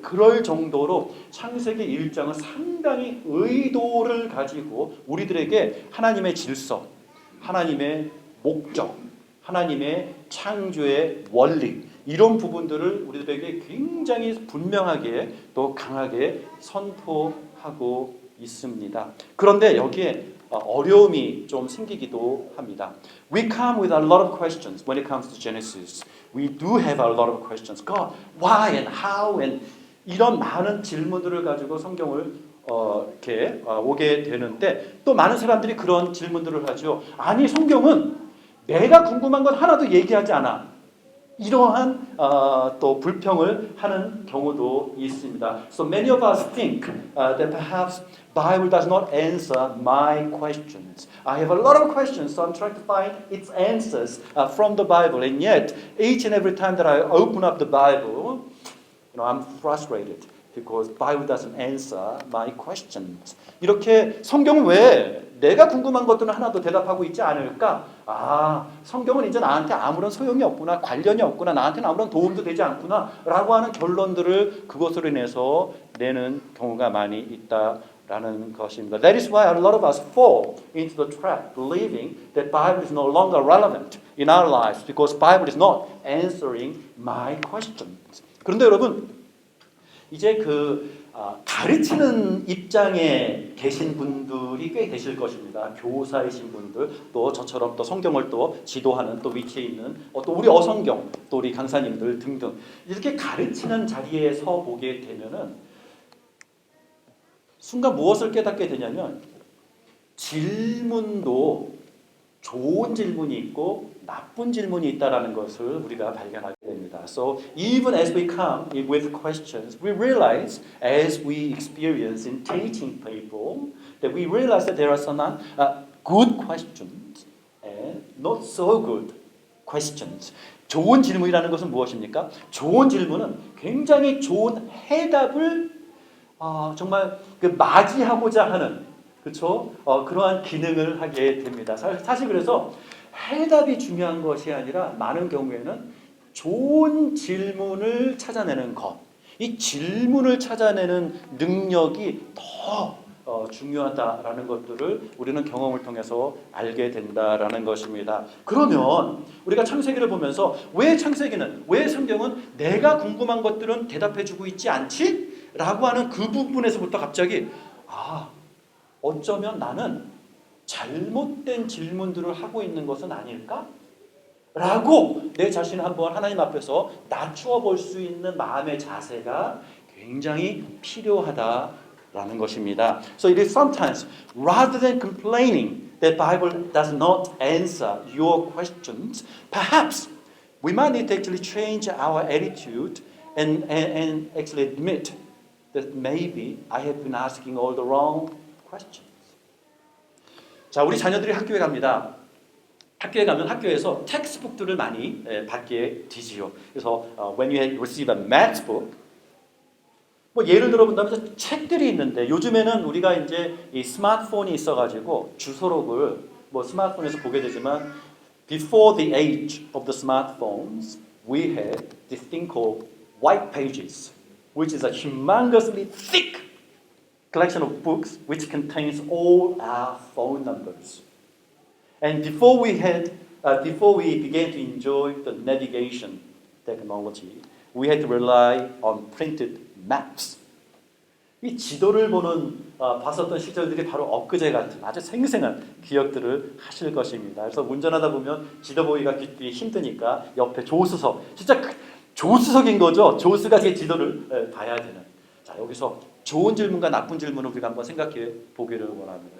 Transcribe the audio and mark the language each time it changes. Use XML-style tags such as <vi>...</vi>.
<ko>그럴 정도로 창세기 1장은 상당히 의도를 가지고 우리들에게 하나님의 질서, 하나님의 목적, 하나님의 창조의 원리 이런 부분들을 우리들에게 굉장히 분명하게 또 강하게 선포하고 있습니다. 그런데 여기에 어려움이 좀 생기기도 합니다.</ko> <en>We come with a lot of questions when it comes to Genesis. We do have a lot of questions. God, why and how and</en> <ko>이런 많은 질문들을 가지고 성경을 이렇게 오게 되는데 또 많은 사람들이 그런 질문들을 하죠. 아니 성경은 내가 궁금한 건 하나도 얘기하지 않아. 이러한 또 불평을 하는 경우도 있습니다.</ko> <en>So many of us think that perhaps Bible does not answer my questions. I have a lot of questions, so I'm trying to find its answers from the Bible. And yet, each and every time that I open up the Bible, I'm frustrated because Bible doesn't answer my questions.</en> <ko>이렇게 성경은 왜 내가 궁금한 것들은 하나도 대답하고 있지 않을까? 성경은 이제 나한테 아무런 소용이 없구나, 관련이 없구나, 나한테는 아무런 도움도 되지 않구나 라고 하는 결론들을 그것으로 인해서 내는 경우가 많이 있다라는 것입니다.</ko> <en>That is why a lot of us fall into the trap believing that Bible is no longer relevant in our lives because Bible is not answering my questions.</en> <ko>그런데 여러분, 이제 가르치는 입장에 계신 분들이 꽤 계실 것입니다. 교사이신 분들, 또 저처럼 또 성경을 또 지도하는 또 위치에 있는 또 우리 어성경, 또 우리 강사님들 등등 이렇게 가르치는 자리에 서 보게 되면은 순간 무엇을 깨닫게 되냐면 질문도 좋은 질문이 있고 나쁜 질문이 있다라는 것을 우리가 발견하게 됩니다. So even as we come with questions, we realize as we experience in teaching people that we realize that there are some good questions and not so good questions. 좋은 질문이라는 것은 무엇입니까? 좋은 질문은 굉장히 좋은 해답을 정말 맞이하고자 하는 그렇죠? 그러한 기능을 하게 됩니다. 사실 그래서 해답이 중요한 것이 아니라 많은 경우에는 좋은 질문을 찾아내는 것, 이 질문을 찾아내는 능력이 더 중요하다라는 것들을 우리는 경험을 통해서 알게 된다라는 것입니다. 그러면 우리가 창세기를 보면서 왜 성경은 내가 궁금한 것들은 대답해주고 있지 않지? 라고 하는 그 부분에서부터 갑자기 어쩌면 나는 잘못된 질문들을 하고 있는 것은 아닐까? 라고 내 자신을 한번 하나님 앞에서 낮추어 볼 수 있는 마음의 자세가 굉장히 필요하다라는 것입니다.</ko> <en>So it is sometimes rather than complaining that Bible does not answer your questions, perhaps we might need to actually change our attitude and actually admit that maybe I have been asking all the wrong questions.</en> <ko>자, 우리 자녀들이 학교에 갑니다. 학교에 가면 학교에서 텍스트북들을 많이 받게 되지요. 그래서</ko> <en>when you receive a math book,</en> <ko>뭐 예를 들어 본다면 책들이 있는데 요즘에는 우리가 이제 이 스마트폰이 있어가지고 주소록을 뭐 스마트폰에서 보게 되지만</ko> <en>before the age of the smartphones, we had this thing called white pages, which is a humongously thick collection of books which contains all our phone numbers. And before we began to enjoy the navigation technology, we had to rely on printed maps.</en> <ko>이 지도를 봤었던 시절들이 바로 엊그제 같은 아주 생생한 기억들을 하실 것입니다. 그래서 운전하다 보면 지도 보기가 힘드니까 옆에 조수석, 진짜 조수석인 거죠. 조수가 제 지도를 봐야 되는. 자, 여기서 좋은 질문과 나쁜 질문을 우리가 한번 생각해 보기를 원합니다.</ko>